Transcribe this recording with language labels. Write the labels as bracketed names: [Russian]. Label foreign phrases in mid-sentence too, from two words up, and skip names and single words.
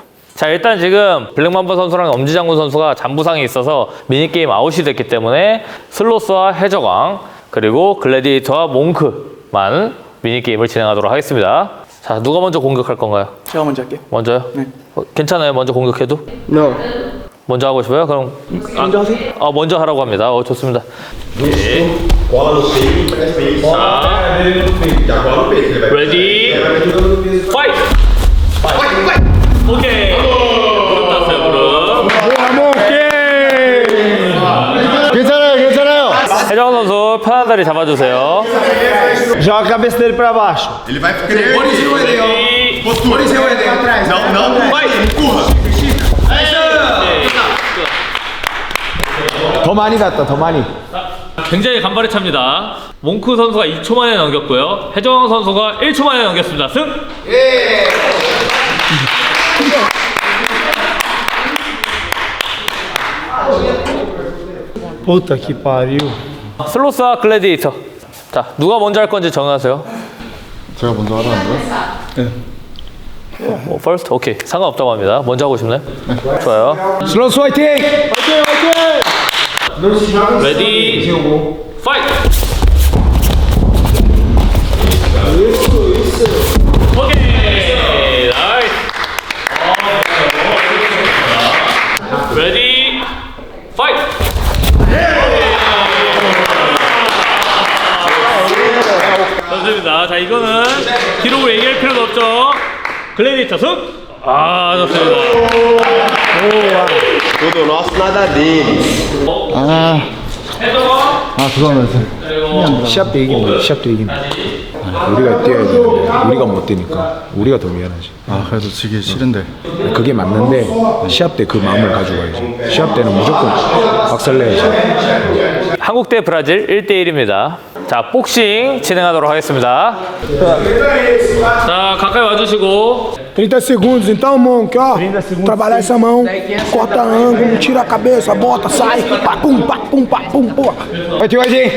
[Korean] 자, 일단 지금 블랙맘바 선수랑 엄지장군 선수가 잔부상이 있어서 미니게임 아웃이 됐기 때문에 슬로스와 해적왕 그리고 글래디에이터와 몽크만 미니게임을 진행하도록 하겠습니다. 자, 누가 먼저 공격할 건가요? 제가 먼저 할게요. 먼저요? 네. 괜찮아요? 먼저 공격해도? [Portuguese] Não. [Korean] 먼저 하고 싶어요? 그럼 먼저 하세요. 먼저 하라고 합니다. 좋습니다. [Portuguese] Cola no peito, presta isso. Já cola no peito. [English] Ready? Fight! [Korean] 오케이. 무릎 땄어요, 무릎. [Portuguese] Boa, Monque! [Korean] 무릎 편한 자리 잡아주세요. [Portuguese] Joga a cabeça dele pra baixo. Ele vai querer. Postura. Não. Vai, empurra. [Korean] 더 많이 갔다, 더 많이. 굉장히 간발의 차입니다. 몽크 선수가 2초 만에 넘겼고요. 해정 선수가 1초 만에 넘겼습니다. 승! [Portuguese] Puta que pariu. [Korean] 슬로스와 글래디에이터. 자, 누가 먼저 할 건지 정하세요. 제가 먼저 하라는데요? 뭐, 퍼스트? 오케이. 상관없다고 합니다. 먼저 하고 싶나요? 좋아요. 슬로스 화이팅! [English] Ready, fight! Okay! Nice! Ready, fight! [Korean] 좋습니다. 자, 이거는 기록을 얘기할 필요는 없죠. 글래디에이터 승! 아, 좋습니다. [Portuguese] Tudo nosso, nada deles. [Korean] 해정아, 시합 때 이기면 시합 때 이기면 우리가 뛰어야 되는데 우리가 못 뛰니까 우리가 더 미안하지. 그래도 지기 싫은데. 그게 맞는데 시합 때 그 마음을 가지고 가야지. 시합 때는 무조건 박살내야지. 한국 대 브라질 1대1입니다. 자, 복싱 진행하도록 하겠습니다. 자, 가까이 와주시고 [Portuguese] 30 segundos então, Monk, ó. Trabalhar essa mão, corta ângulo, tira a cabeça, bota, sai, papum, papum, papum, pô. [Korean] 화이팅 화이팅!